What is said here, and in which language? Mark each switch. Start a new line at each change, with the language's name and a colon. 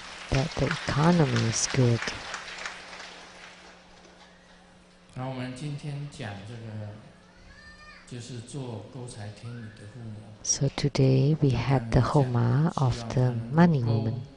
English: That the economy is good.
Chinese: 然后我们今天讲这个，就是做勾财天女的父母。
English: So today we had the Homa of the money woman.